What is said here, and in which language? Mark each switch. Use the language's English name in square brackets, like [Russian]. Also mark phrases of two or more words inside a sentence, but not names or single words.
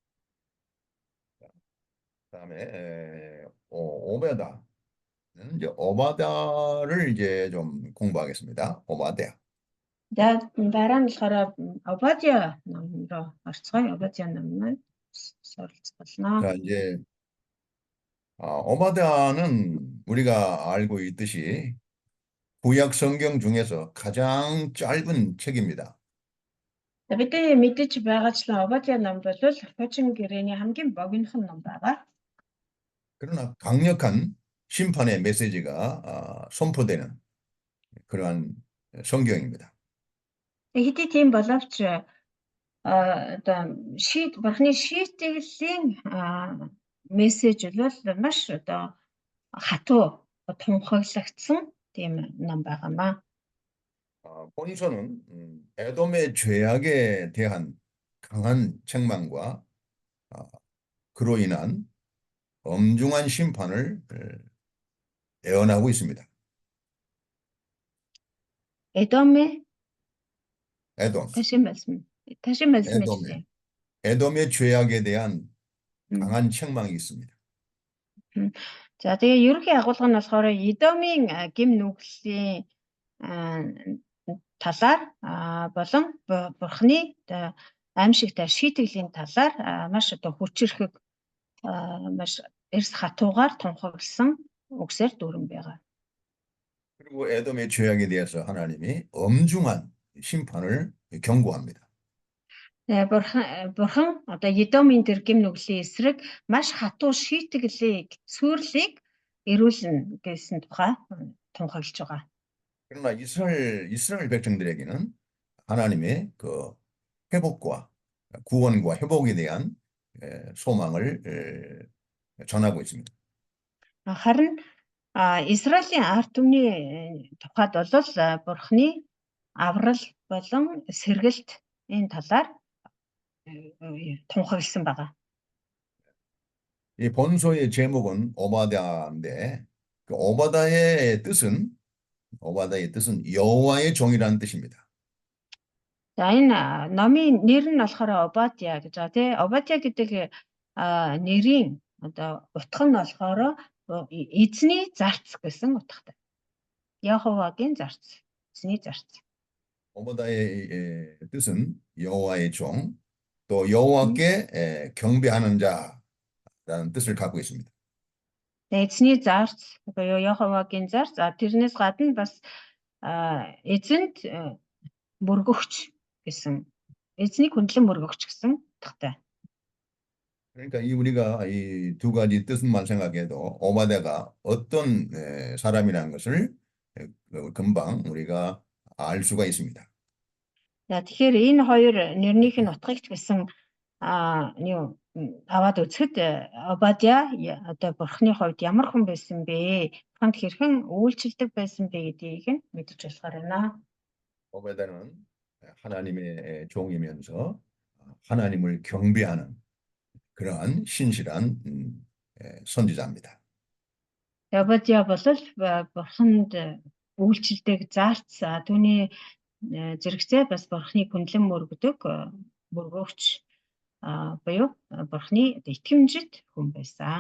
[Korean] 그다음에 오베다. 이제 오바다를 이제 좀 공부하겠습니다. 오바다. [Mongolian] За дараа нь болохоор Обадия ном руу орцгоё. Обадия номыг суралцгална. [Korean] 자, 이제 오바다는 우리가 알고 있듯이 구약 성경 중에서 가장 짧은 책입니다. [Mongolian] Бидний мэдэж байгаачлан Обадия ном бол хуучин гэрээний хамгийн богинохон ном байгаа. [Korean] 그러나 강력한 심판의 메시지가 선포되는 그러한 성경입니다. [Mongolian] Хэдий тийм боловч одоо Бурхны шийтгэлийн мессеж бол маш одоо хатуу тунхаглагдсан тийм ном байгаамаа. [Korean] 본서는 에돔의 죄악에 대한 강한 책망과 그로 인한 엄중한 심판을 예언하고 있습니다. 에돔의 에돔. 다시 말씀해 주세요. 에돔의 죄악에 대한 강한 책망이 있습니다. [Mongolian] За тэгээ ерөнхий агуулга нь болохоор Эдомын гим нүглийн талаар болон Бурхны аимшигтай шийтгэлийн талаар маш одоо хүчирхэг маш эрс хатуугаар тунхагласан үгсээр дүүрэн байгаа. [Korean] 그리고 에돔의 죄악에 대해서 하나님이 엄중한 심판을 경고합니다. [Mongolian] Бурхан одоо Эдомын тэр гим нүглийн эсрэг маш хатуу шийтгэлийг сүрлийг эрүүлнэ гэсэн тухай тунхаглаж байгаа. [Korean] 그러나 이스라엘 백성들에게는 하나님의 그 회복과 구원과 회복에 대한 소망을 전하고 있습니다. [Mongolian] Харин Израилийн ард түмний тухайд бол Бурхны аврал болон сэргэлт энэ талаар тунхагласан байгаа. [Korean] 이 본서의 제목은 오바다인데 그 오바다의 뜻은 여호와의 종이라는 뜻입니다. [Mongolian] За энэ номын нэр нь болохоор Обадия гэж байгаа тий. Обадия гэдэг нэрийн одоо утга нь болохоор эзний зарц гэсэн утгатай. Яховагийн зарц, эзний зарц. [Korean] 오바다의 뜻은 여호와의 종, 또 여호와께 경배하는 자라는 뜻을 갖고 있습니다. [Mongolian] Эзний зарц буюу Яховагийн зарц. Тэрнээс гадна бас эзэнд мөргөгч гэсэн эзний хүндлэн мөргөгч гэсэн утгатай. [Korean] 그러니까 우리가 이 두 가지 뜻만 생각해도 오바다가 어떤 사람이라는 것을 금방 우리가 알 수가 있습니다. [Mongolian] За тэгэхээр энэ хоёр нэрнийх нь утгыг ч гэсэн аваад үзэхэд Обадия одоо Бурхны хувьд ямар хүн байсан бэ? Бурханд хэрхэн үйлчлдэг байсан бэ гэдгийг нь мэдэж болохоор байна. [Korean] 오바다는 하나님의 종이면서 하나님을 경배하는 그러한 신실한 선지자입니다. [Mongolian] Обадия бол Бурханд үйлчлдэг зарц түүний зэрэгцээ бас Бурхны хүндлэн мөргөдөг мөргөгч буюу Бурхны итгэмжит хүн байсан.